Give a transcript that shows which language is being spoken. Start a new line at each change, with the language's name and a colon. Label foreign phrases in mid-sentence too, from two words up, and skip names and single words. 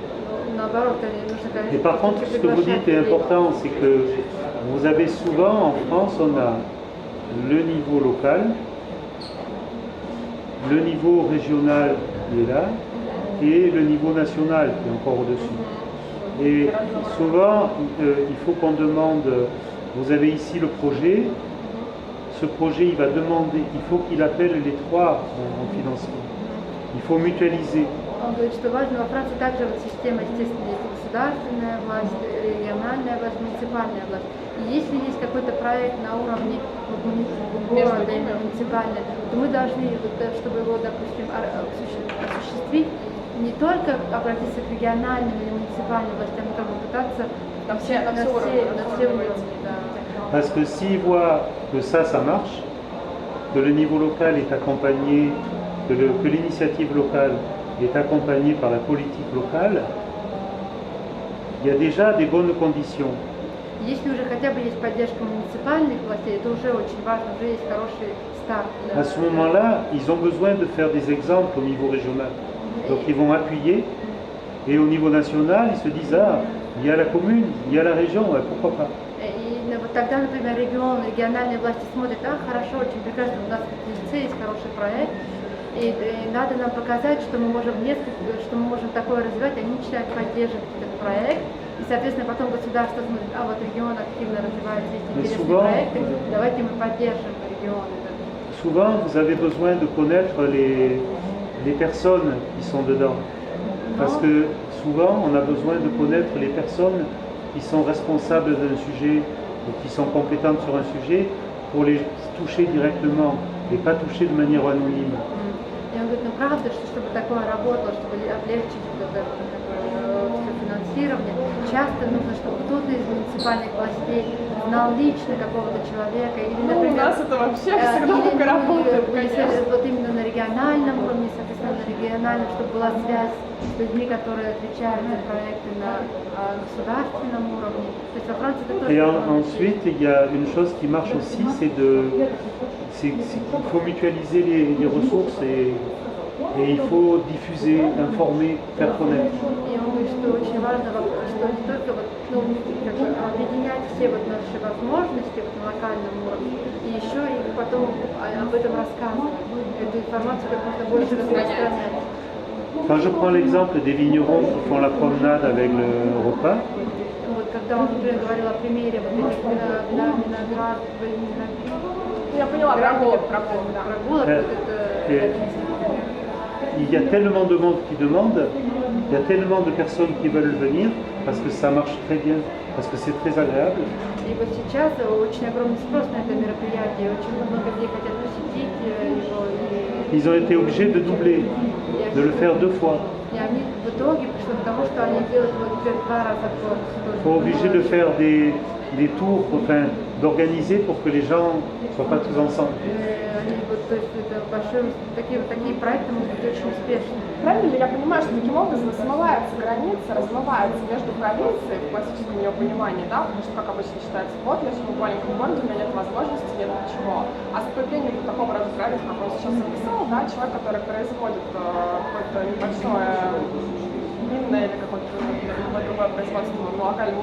French: Et par contre, ce que vous dites est important, c'est que vous avez souvent, en France, on a le niveau local, le niveau régional qui est là, et le niveau national qui est encore au-dessus. Et souvent, il faut qu'on demande, vous avez ici le projet, ce projet, il va demander, il faut qu'il appelle les trois en financement. Il faut mutualiser.
Russian: Он говорит, что важно во Франции также вот система, естественно, есть государственная власть, региональная власть, муниципальная власть. И если есть какой-то проект на уровне города или муниципальный, то мы должны, чтобы его, допустим, осуществить, не только обратиться к региональным или муниципальным властям, но как бы пытаться на все уровни.
French: Parce que s'ils voient que ça marche, que le niveau local est accompagné, que l'initiative locale est accompagnée par la politique locale, il y a déjà des bonnes conditions.
Russian: Если уже хотя бы есть поддержка муниципальных властей, это уже очень важно, уже есть хороший старт.
French: À ce moment-là, ils ont besoin de faire des exemples au niveau régional. Donc ils vont appuyer, et au niveau national, ils se disent, ah, il y a la commune, il y a la région, ouais, pourquoi pas.
Russian: И вот тогда, например, региональные власти смотрят, хорошо, очень прекрасно, у нас в Ельце есть хороший проект, и надо нам показать, что мы можем такое развивать, они начинают поддерживать этот проект, и, соответственно, потом государство смотрит, вот регион активно развивается, есть интересные проекты, давайте мы поддержим регион.
French: Souvent, vous avez besoin de connaître les personnes qui sont dedans, parce que souvent, on a besoin de connaître les personnes qui sont responsables d'un sujet, ou qui sont compétentes sur un sujet, pour les toucher directement, et pas toucher de manière anonyme.
Russian: И он говорит, правда, что чтобы такое работало, чтобы облегчить финансирование, часто нужно, чтобы кто-то из муниципальных властей знал лично какого-то человека. Или, например, у нас это вообще всегда только работает, конечно. Вот именно на региональном уровне, соответственно, на региональном, чтобы была связь с людьми, которые отвечают за проекты на государственном уровне. То есть во Франции это тоже...
French: Et ensuite, il y a une chose qui marche aussi, c'est qu'il faut mutualiser les ressources et il faut diffuser, informer, faire connaître.
Russian: И он говорит, что очень важно, что не только объединять все наши возможности на локальном уровне, и еще и потом об этом рассказывать, эту информацию как можно больше распространять.
French: Quand je prends l'exemple des vignerons qui font la promenade avec le repas,
Russian: Вот когда он, например, говорил о примере вот этих виноград, я поняла, прогулок, да.
French: Il y a tellement de monde qui demande, il y a tellement de personnes qui veulent venir parce que ça marche très bien, parce que c'est très agréable.
Russian: И вот сейчас очень огромный спрос на это мероприятие, очень много людей хотят посетить его.
French: Ils ont été obligés de doubler, de le faire 2 fois.
Russian: И они в итоге пришли к тому, что они делают вот теперь 2 раза в год.
French: Ils sont obligés de faire des tours, enfin, d'organiser pour que les gens ne soient pas tous ensemble.
Russian: То есть это такие проекты могут быть очень успешны. Правильно ли я понимаю, что таким образом смывается граница, размывается между провинцией в классическом ее понимании, да, потому что, как обычно считается, вот я живу в маленьком городе, у меня нет возможности, нет ничего. А с появлением такого рода проектов, как он сейчас описал, да, человек, который производит какое-то небольшое винное или какое-то другое производство на локальном уровне